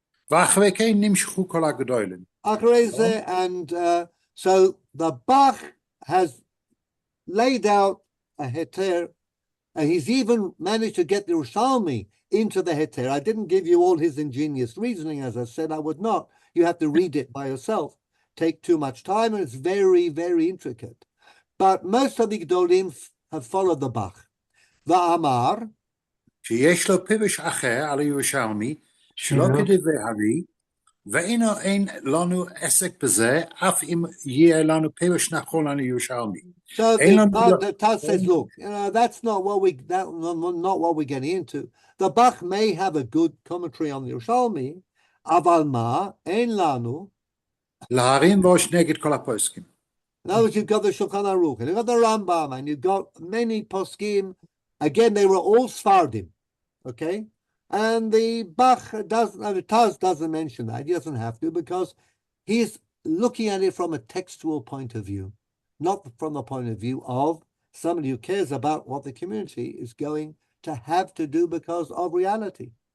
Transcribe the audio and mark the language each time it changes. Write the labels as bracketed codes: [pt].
[he] ואחרי כן נמשכו כל הגדולים. אחרי זה, [en] and so the Bach has laid out a heter, and he's even managed to get the Yerushalmi into the heter. I didn't give you all his ingenious reasoning, as I said I would not. You have to read it by yourself. Take too much time, and it's very, very intricate. But most of the Gdolim have followed the Bach. [he] Va'amar, שיש לו פירוש אחר על הירושלמי, שלא כדברי הרי, ואינו אין לנו עסק בזה, אף אם יהיה לנו פירוש נכון על הירושלמי. [en] So the Taz says, look, that's not what we're getting into. The Bach may have a good commentary on the Yerushalmi, [he] אבל מה, אין לנו. להרים ראש נגד כל הפוסקים. [en] In other words, you've got the Shulchan Aruch, and you've got the Rambam, and you've got many poskim. Again, they were all Sfardim, okay? And the Taz doesn't mention that. He doesn't have to, because he's looking at it from a textual point of view, not from the point of view of somebody who cares about what the community is going to have to do because of reality.